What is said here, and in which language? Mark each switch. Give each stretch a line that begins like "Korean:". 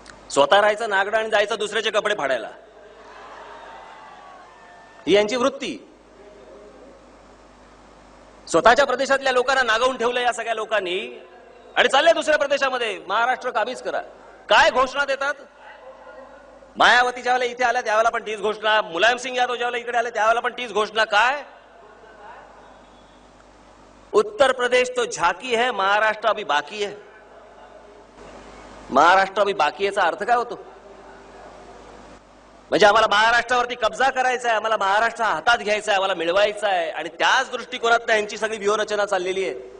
Marathi: स्वतः राहायचं नागडं आणि जायचं दुसऱ्याचे कपडे फाडायला, ही यांची वृत्ती. स्वतःच्या प्रदेशातल्या लोकांना नागवून ठेवलं या सगळ्या लोकांनी आणि चालले दुसऱ्या प्रदेशामध्ये महाराष्ट्र काबीज करा. काय घोषणा देतात? मायावती ज्यावेळेला इथे आल्या त्यावेळेला पण तीच घोषणा, मुलायम सिंग यादव ज्यावेळेला इकडे आले त्यावेळेला पण तीच घोषणा.
Hindi: काय उत्तर प्रदेश तो झाकी है, महाराष्ट्र अभी बाकी है. महाराष्ट्र अभी बाकी
Marathi: याचा अर्थ काय होतो? म्हणजे आम्हाला महाराष्ट्रावरती कब्जा करायचा आहे, आम्हाला महाराष्ट्र हातात घ्यायचा आहे, आम्हाला मिळवायचा आहे. आणि त्याच दृष्टिकोनात यांची सगळी व्यूहरचना चाललेली आहे.